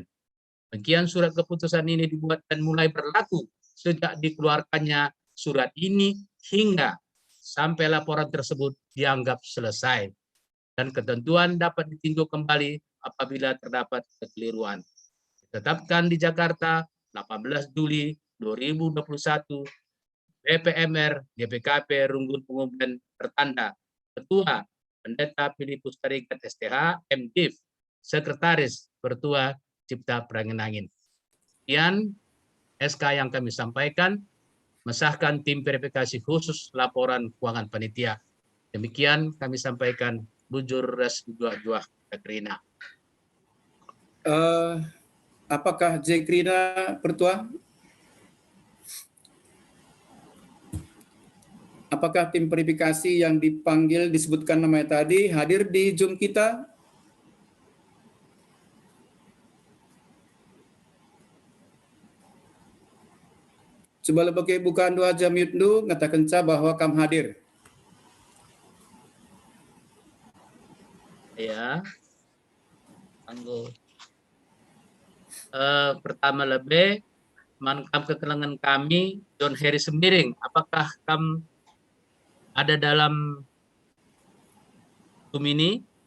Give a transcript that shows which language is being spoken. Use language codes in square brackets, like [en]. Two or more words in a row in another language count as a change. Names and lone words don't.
[id] Demikian surat keputusan ini dibuat dan mulai berlaku sejak dikeluarkannya surat ini hingga sampai laporan tersebut dianggap selesai. dan ketentuan dapat ditinjau kembali apabila terdapat kekeliruan. Ditetapkan di Jakarta 18 Juli 2021, BPMR GBKP Runggun Pengumben tertanda Ketua Pendeta Filipus Tarikat STH MDiv, Sekretaris Pertua Cipta Perangen-Angin. Sekian SK yang kami sampaikan, mesahkan tim verifikasi khusus laporan keuangan panitia. Demikian kami sampaikan, [btx] bujur res juah Krina. [id] Apakah Krina Pertua? Apakah tim verifikasi yang dipanggil disebutkan namanya tadi hadir di Zoom kita? Coba lebih bukan dua jam yudnu ngatakan bahwa kam hadir. Ya, anggo. Pertama lebih mankam keterangan kami John Harry Sembiring. Apakah kam ada dalam Zoom ini?